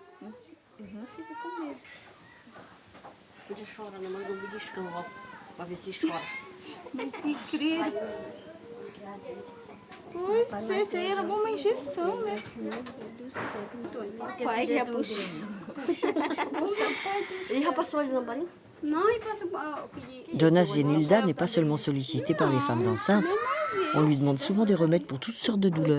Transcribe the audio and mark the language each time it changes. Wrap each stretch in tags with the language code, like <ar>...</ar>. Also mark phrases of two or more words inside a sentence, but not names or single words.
<pt>Isso aí era bom uma injeção, né? Pai que ia puxar. Ele já passou ali na barinha? Não, ele passou.</pt> <fr>Donna Zenilda n'est pas seulement sollicitée par les femmes enceintes. On lui demande souvent des remèdes pour toutes sortes de douleurs.</fr>